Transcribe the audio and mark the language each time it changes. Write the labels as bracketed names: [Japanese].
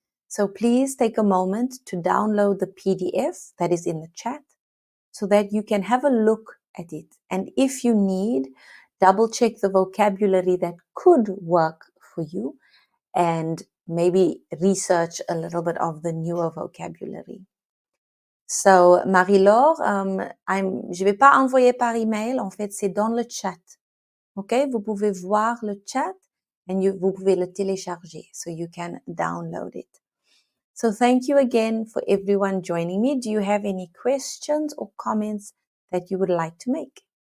[English] So please take a moment to download the PDF that is in the chat so that you can have a look at it. And if you need, double check the vocabulary that could work for you and maybe research a little bit of the newer vocabulary. [French] So, Marie-Laure, je vais pas envoyer par email. En fait, c'est dans le chat. OK? Vous pouvez voir le chat and vous pouvez le télécharger [English] so you can download it. So thank you again for everyone joining me. Do you have any questions or comments that you would like to make?